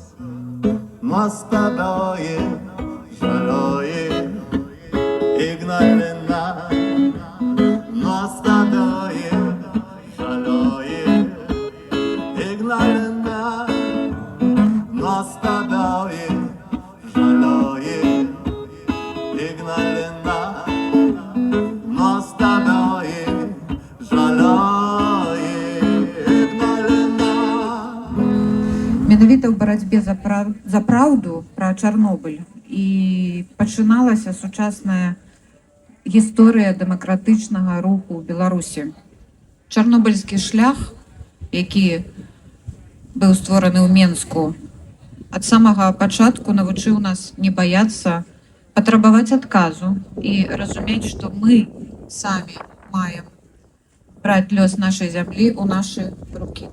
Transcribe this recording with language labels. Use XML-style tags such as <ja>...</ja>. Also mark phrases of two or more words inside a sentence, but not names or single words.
<lt>Nuostabioji, žalioji Ignalina, nuostabioji, žalioji Ignalina, nuostabioji, žalioji Ignalina, nuostabioji, žalioji Ignalina.</lt> <be>Менавіта ў барацьбе за праўду пра Чарнобыль і пачыналася сучасная гісторыя дэмакратычнага руху ў Беларусі. Чарнобыльскі шлях, які быў створаны ў Менску, ад самага пачатку навучыў нас не баяцца, патрабаваць адказу і разумець, што мы самі маем браць лёс нашай зямлі ў нашы рукі.</be>